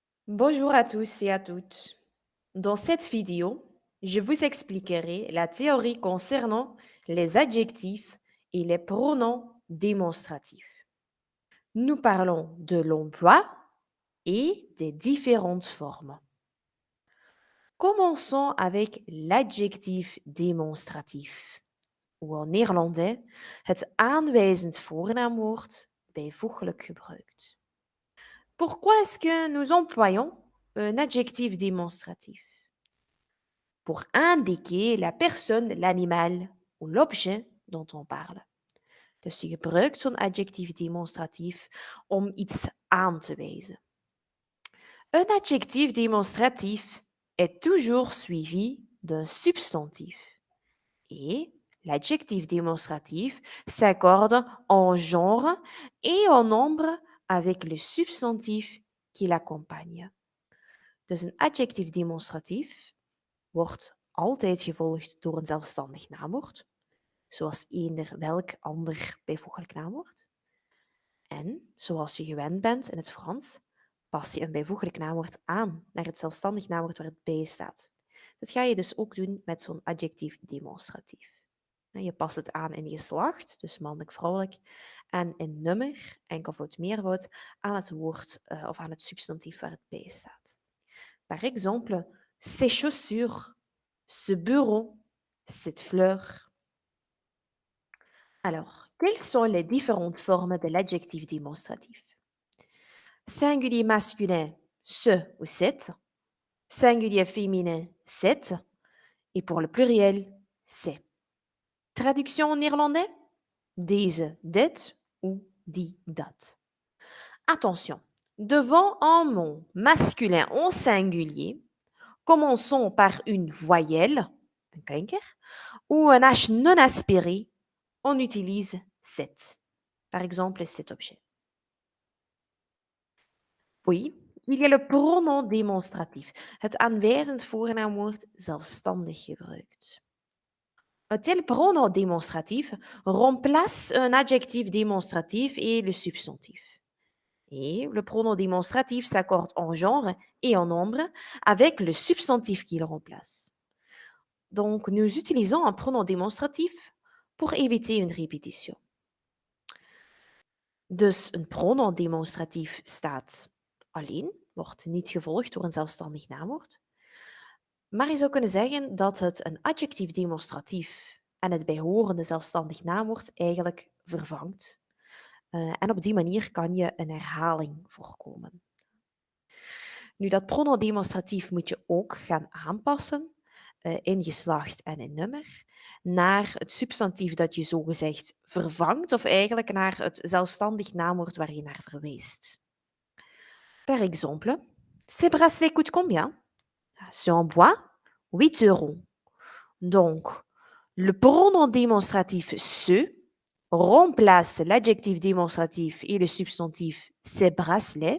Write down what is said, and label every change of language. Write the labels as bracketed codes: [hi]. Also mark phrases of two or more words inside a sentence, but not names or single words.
[fr] Bonjour à tous et à toutes. Dans cette vidéo, je vous expliquerai la théorie concernant les adjectifs et les pronoms démonstratifs. Nous parlons de l'emploi et des différentes formes. Commençons avec l'adjectif démonstratif, ou en néerlandais [nl] het aanwijzend voornaamwoord bijvoeglijk gebruikt. [fr] Pourquoi est-ce que nous employons un adjectif démonstratif? Pour indiquer la personne, l'animal ou l'objet dont on parle. [nl] Dus je gebruikt zo'n adjectief demonstratief om iets aan te wijzen. [fr] Un adjectif démonstratif est toujours suivi d'un substantif. Et l'adjectif démonstratif s'accorde en genre et en nombre avec le substantif qui l'accompagne. [nl] Dus een adjectief demonstratief wordt altijd gevolgd door een zelfstandig naamwoord, zoals eender welk ander bijvoeglijk naamwoord. En zoals je gewend bent in het Frans, pas je een bijvoeglijk naamwoord aan naar het zelfstandig naamwoord waar het bij staat. Dat ga je dus ook doen met zo'n adjectief demonstratief. Je past het aan in geslacht, dus mannelijk, vrouwelijk, en in nummer, enkelvoud, meervoud, aan het woord of aan het substantief waar het bij staat. [fr] Par exemple, ses chaussures, ce bureau, cette fleur. Alors, quelles sont les différentes formes de l'adjectif démonstratif? Singulier masculin, ce ou cette. Singulier féminin, cette. Et pour le pluriel, c'est. Traduction en néerlandais? [nl] Deze, dit ou die, dat. [fr] Attention, devant un mot masculin en singulier, commençons par une voyelle, un klinker, ou un H non aspiré, on utilise cet. Par exemple, cet objet. Puis, il y a le pronom démonstratif, [nl] het aanwijzend voornaamwoord zelfstandig gebruikt. [fr] Un tel pronom démonstratif remplace un adjectif démonstratif et le substantif. Et le pronom démonstratif s'accorde en genre et en nombre avec le substantif qu'il remplace. Donc, nous utilisons un pronom démonstratif pour éviter une répétition. [nl] Dus een pronom demonstratief staat alleen, wordt niet gevolgd door een zelfstandig naamwoord. Maar je zou kunnen zeggen dat het een adjectief demonstratief en het bijhorende zelfstandig naamwoord eigenlijk vervangt. En op die manier kan je een herhaling voorkomen. Nu, dat pronom demonstratief moet je ook gaan aanpassen in geslacht en in nummer naar het substantief dat je zogezegd vervangt of eigenlijk naar het zelfstandig naamwoord waar je naar verwijst. [fr] Par exemple, ces bracelets coûtent combien? C'est en bois, 8 €. Donc, le pronom démonstratif ce remplace l'adjectif démonstratif et le substantif ces bracelets.